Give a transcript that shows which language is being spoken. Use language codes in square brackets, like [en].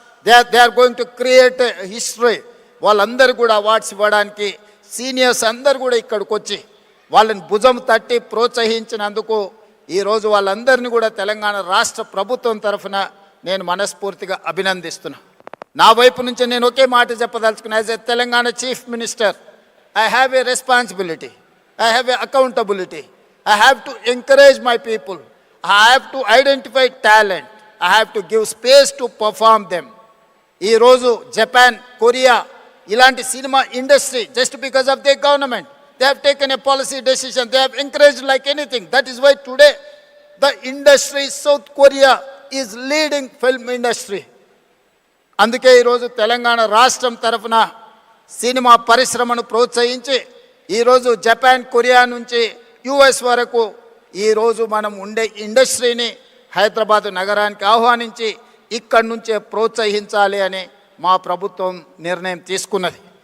[en] They are going to create history. [te] వాళ్ళందరూ కూడా awards ఇవ్వడానికి సీనియర్స్ అందరు కూడా ఇక్కడికి వచ్చి వాళ్ళని భుజం తట్టి ప్రోత్సహించినందుకు ఈరోజు వాళ్ళందరినీ కూడా తెలంగాణ రాష్ట్ర ప్రభుత్వం తరఫున నేను మనస్ఫూర్తిగా అభినందిస్తున్నా. నా వైపు నుంచి నేను ఒకే మాట చెప్పదలుచుకున్నా. [en] As a Telangana chief minister, I have a responsibility, I have a accountability. I have to encourage my people. I have to identify talent. I have to give space to perform them. [te] ఈ రోజు Japan, Korea ఇలాంటి cinema industry [en] just because of their government, they have taken a policy decision. They have encouraged like anything. That is why today the industry, South Korea is leading film industry. [te] అందుకే ఈరోజు తెలంగాణ రాష్ట్రం తరఫున cinema పరిశ్రమను ప్రోత్సహించి ఈరోజు Japan, Korea నుంచి US వరకు ఈరోజు మనం ఉండే ఇండస్ట్రీని హైదరాబాద్ నగరానికి ఆహ్వానించి ఇక్కడి నుంచే ప్రోత్సహించాలి అని మా ప్రభుత్వం నిర్ణయం తీసుకున్నది.